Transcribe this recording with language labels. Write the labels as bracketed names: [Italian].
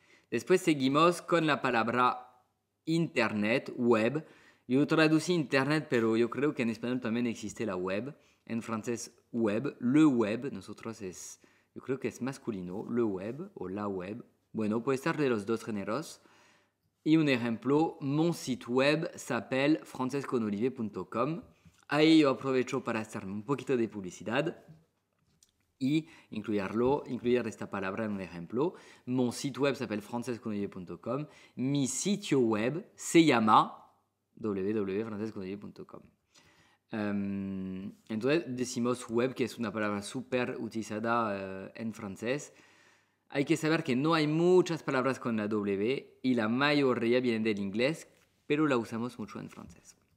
[Spanish] Después seguimos con la palabra internet, web. Yo traducí internet, pero yo creo que en español también existe la web. En francés, web. Le web, nosotros es, yo creo que es masculino, le web o la web. Bueno, puede estar de los dos géneros. Y un ejemplo, [French] mon site web s'appelle francesconolivier.com. [Spanish] Ahí yo aprovecho para hacerme un poquito de publicidad y incluir esta palabra en un ejemplo. [French] Mon site web s'appelle francesconolivier.com. [Spanish] Mi sitio web se llama www.francesconolivier.com. Entonces decimos web, que es una palabra súper utilizada en francés. Hay que saber que no hay muchas palabras con la W y la mayoría vienen del inglés, pero la usamos mucho en francés.